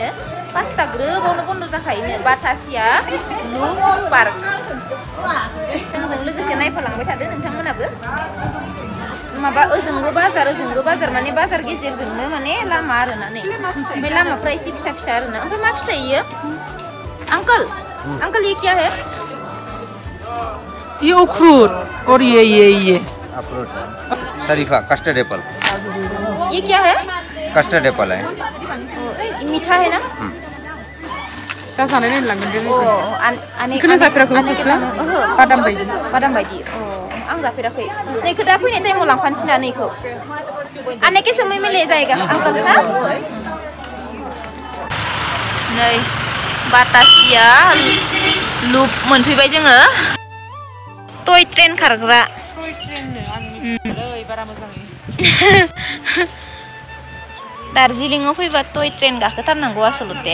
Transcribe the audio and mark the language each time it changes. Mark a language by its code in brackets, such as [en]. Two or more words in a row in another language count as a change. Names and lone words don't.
[brx] 5ता ग्रोबावनो बन्द' जाखायोनो बाटासिया लुप पार्क। जोंजों लोगोसे नायफालांबाय थादो नोंथांमोनाबो। माबा ओजोंबो बाजार माने बाजार गेजेरजोंनो माने लामा आरोना नै। ओमफ्राय लामाफ्रा एसे फिसा फिसा आरोना। ओमफ्राय मा फिथाइ इयो? [hi] अंकल ये क्या है? ये अखरोट और ये अखरोट शरीफा [en] custard apple. [hi] ये क्या है? [en] custard apple [hi] है। मीठा है ना? [brx] दा जानाय नायलांगोन दे। बेखौनो जाफेराखै बादाम बायदि आं जाफेराखै। नैखौ दा फैनाय टाइमाव लांफानोसै ना नैखौ। [hi] आने के समय में ले जाएगा अंकल हा? [brx] नै बाटासिया लुप मोनफैबाय जोङो। [en] toy train [brx] खारग्रा। बारा मोजाङै दार्जिलिंआव फैबा [en] toy train [brx] गाखोथारनांगौ आसलते।